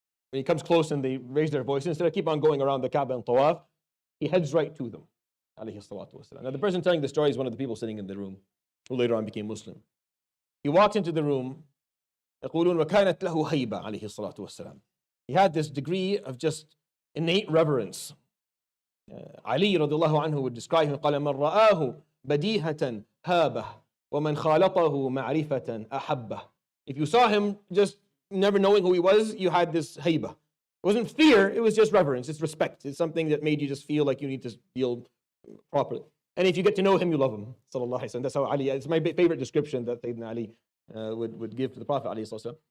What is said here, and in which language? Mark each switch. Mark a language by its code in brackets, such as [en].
[en] When he comes close and they raise their voice, instead of keep on going around the Kaaba and tawaf, he heads right to them. Now the person telling the story is one of the people sitting in the room, who later on became Muslim. He walked into the room. [ar] وَكَانَتْ لَهُ هَيْبَةٌ عليه الصلاة والسلام. [en] He had this degree of just innate reverence. Ali radiallahu anhu would describe him, [ar] قال من رآه بديهة هابه ومن خالطه معرفة أحبه. [en] If you saw him just never knowing who he was, you had this hayba. It wasn't fear, it was just reverence, it's respect. It's something that made you just feel like you need to feel properly. And if you get to know him, you love him. Sallallahu alaihi wasallam. That's how Ali, it's my favorite description that Sayyidina Ali would give to the Prophet alayhi salatu.